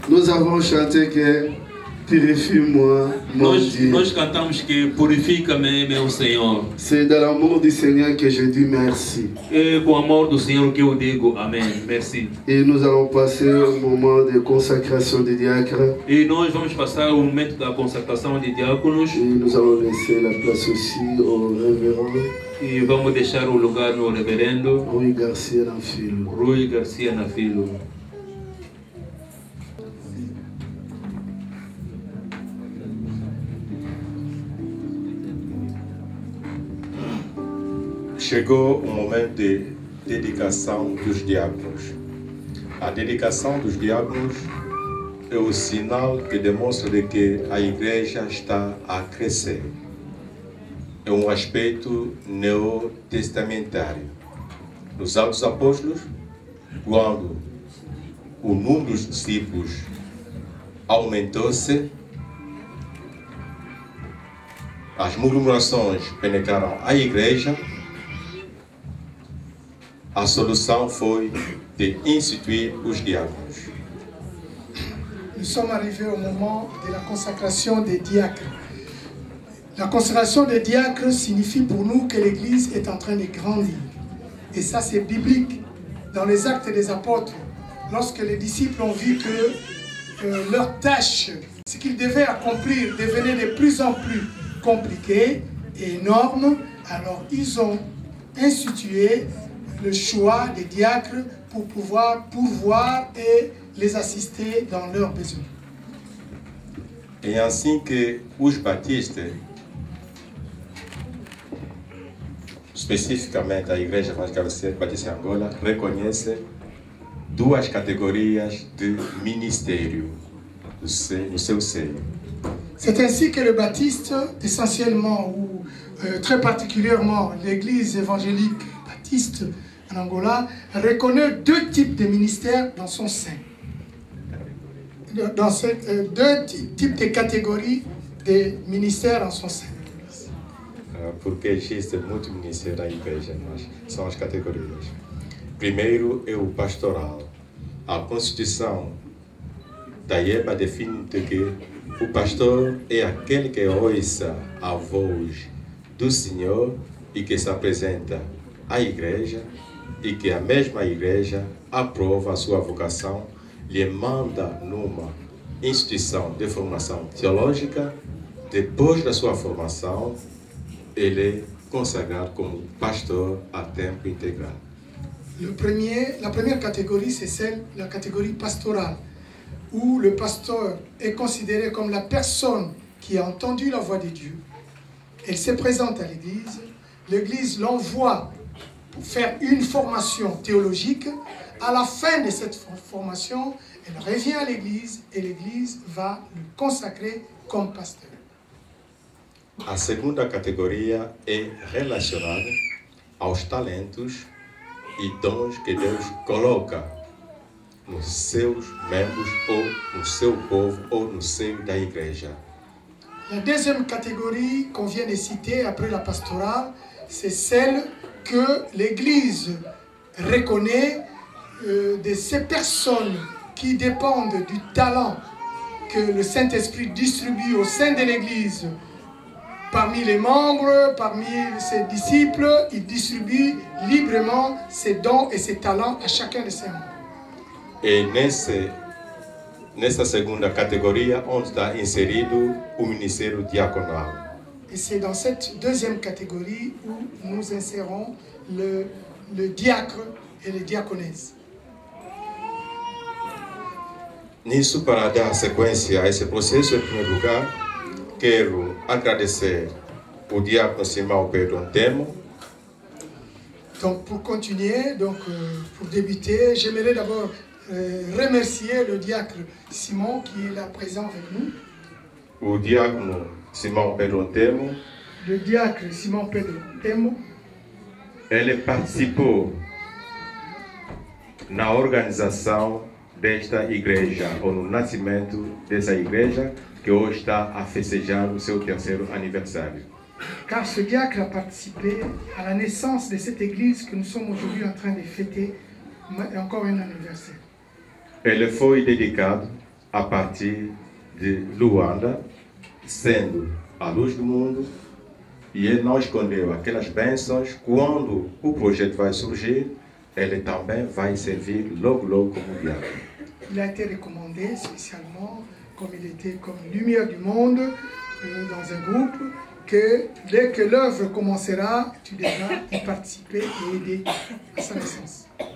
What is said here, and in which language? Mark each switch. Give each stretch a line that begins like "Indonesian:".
French: avons chanté que purifie-moi, mon Dieu.
Portuguese: Nós cantamos que purifica-me, meu Senhor.
French: C'est dans l'amour du Seigneur que je dis merci.
Portuguese: É com o amor do Senhor que eu digo amém.
French: Merci. Et nous allons passer au moment de consacration des diacres.
Portuguese: E nós vamos passar o momento da consagração de diáconos.
French: Et nous allons laisser la place aussi au révérend.
Portuguese: E vamos deixar o lugar no reverendo Rui Garcia Filho.
French: Rui Garcia Filho.
Portuguese: Chegou o momento de dedicação dos diáconos. A dedicação dos diáconos é o sinal que demonstra de que a igreja está a crescer. É um aspecto neotestamentário. Nos Atos dos Apóstolos, quando o número dos discípulos aumentou-se, as murmurações penetraram a igreja. A solução foi de instituir os diáconos.
French: Nous sommes arrivés au moment de la consacration des diacres. La consacration des diacres signifie pour nous que l'Église est en train de grandir. Et ça, c'est biblique. Dans les Actes des Apôtres, lorsque les disciples ont vu que leur tâche, ce qu'ils devaient accomplir, devenait de plus en plus compliqué et énorme, alors ils ont institué le choix des diacres pour pouvoir pourvoir et les assister dans leurs besoins.
Portuguese: É assim que os batistas, especificamente a Igreja Evangélica Batista em Angola, reconhece duas categorias de ministério no seu seio.
French: C'est ainsi que le Baptiste, essentiellement ou très particulièrement l'Église évangélique baptiste en Angola, reconnaît deux types de ministères dans son sein. Dans deux types de catégories de ministères dans son sein.
Portuguese: Porque existe muito ministério na igreja, mas são as categorias. Primeiro é o pastoral. A Constituição da IEBA define que o pastor é aquele que ouça a voz do Senhor e que se apresenta à igreja e que a mesma igreja aprova a sua vocação, lhe manda numa instituição de formação teológica. Depois da sua formação, ele é consagrado como pastor a tempo integral.
French: La première catégorie, c'est la catégorie pastorale, où le pasteur est considéré comme la personne qui a entendu la voix de Dieu. Elle se présente à l'Église, l'Église l'envoie pour faire une formation théologique. À la fin de cette formation, elle revient à l'Église et l'Église va le consacrer comme pasteur.
Portuguese: A segunda categoria é relacionada aos talentos e dons que Deus coloca nos seus membros ou no seu povo ou no seio da igreja.
French: La deuxième catégorie qu'on vient de citer après la pastorale, c'est celle que l'Église reconnaît de ces personnes qui dépendent du talent que le Saint-Esprit distribue au sein de l'Église. Parmi les membres, parmi ses disciples, il distribue librement ses dons et ses talents à chacun de ses membres.
Portuguese: E nessa segunda categoria onde está inserido o ministério diaconal.
French: Et c'est dans cette deuxième catégorie où nous insérons le diacre et les diaconesses.
Portuguese: Nisso, para dar sequência a esse processo, em primeiro lugar, quero agradecer o diácono Simão Pedro Antemo.
French: Donc pour continuer, pour débuter, j'aimerais d'abord remercier le diacre Simon qui est là présent avec nous.
Portuguese: O diácono Simão Pedro Antemo.
French: Le diacre Simão Pedro Antemo.
Portuguese: Ele participou na organização desta igreja, ou no nascimento dessa igreja, que hoje está a festejar o seu terceiro aniversário.
French: Car ce diacre a participé à la naissance de cette église que nous sommes aujourd'hui en train de fêter encore un anniversaire.
Portuguese: Ele foi dedicado a partir de Luanda, sendo a luz do mundo, e ele não escondeu aquelas bênçãos. Quando o projeto vai surgir, ele também vai servir logo como diácono.
French: Il a été recommandé spécialement, comme il était comme lumière du monde dans un groupe, que dès que l'œuvre commencera, tu devras y participer et aider à sa naissance.